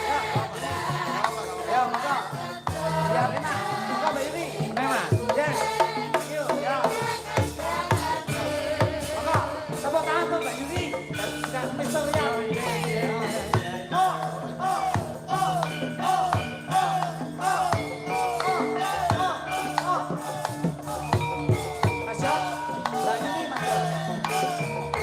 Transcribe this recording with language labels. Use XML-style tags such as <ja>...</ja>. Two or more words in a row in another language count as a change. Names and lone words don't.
<jv>Ayo, monggo. Biar enak. Monggo Mbak Yuli. Mas.</jv> <en>Yes. Thank you.</en> <jv>Ya. Monggo.</jv> <id>Tepuk tangan buat Mbak Yuli. Dan Mr. Rian. Masya Mbak Yuli, Mas.</id>